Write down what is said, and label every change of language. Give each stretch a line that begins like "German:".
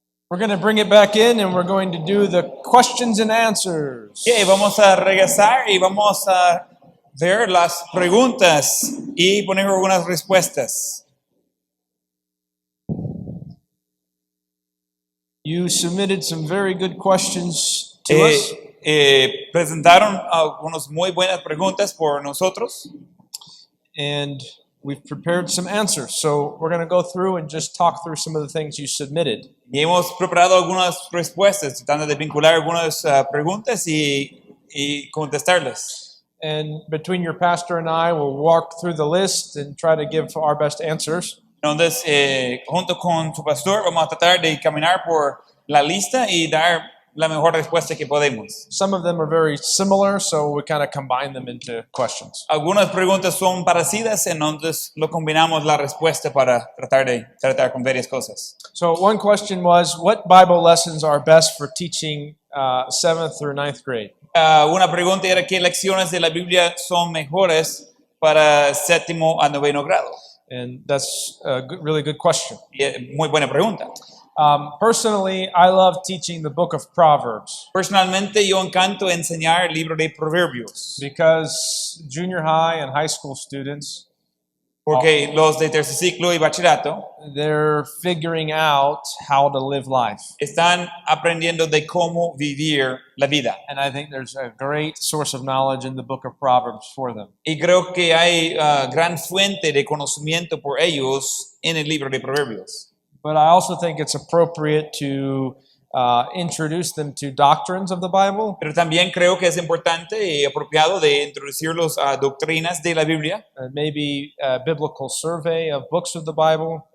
English: We're going to bring it back in and we're going to do the questions and answers.
Spanish: Okay, vamos a regresar y vamos a ver las preguntas y poner algunas respuestas.
English: You submitted some very good questions to us.
Spanish: Presentaron algunas muy buenas preguntas por nosotros.
English: And we've prepared some answers. So we're going to go through and just talk through some of the things you submitted.
Spanish: Y hemos preparado algunas respuestas, tratando de vincular algunas preguntas y contestarlas.
English: And between your pastor and I, we'll walk through the list and try to give our best answers.
Spanish: Entonces, junto con su pastor, vamos a tratar de caminar por la lista y dar la mejor respuesta que podemos.
English: Some of them are very similar, so we kind of combine them into questions.
Spanish: Algunas preguntas son parecidas, entonces lo combinamos la respuesta para tratar con varias cosas.
English: So one question was, what Bible lessons are best for teaching 7th through 9th grade?
Spanish: Una pregunta era qué lecciones de la Biblia son mejores para 7º a 9º grado.
English: And that's a really good question.
Spanish: Y muy buena pregunta.
English: Personally, I love teaching the book of Proverbs
Spanish: Personalmente, yo encanto enseñar el libro de Proverbios,
English: because junior high and high school students,
Spanish: porque los de tercer ciclo y bachillerato
English: they're figuring out how to live life.
Spanish: están aprendiendo de cómo vivir la vida.
English: And I think there's a great source of knowledge in the book of Proverbs for them.
Spanish: Y creo que hay gran fuente de conocimiento por ellos en el libro de Proverbios.
English: But I also think it's appropriate to introduce them to doctrines of the Bible.
Spanish: Pero también creo que es importante y apropiado de introducirlos a doctrinas de la Biblia.
English: Maybe a biblical survey of books of the Bible.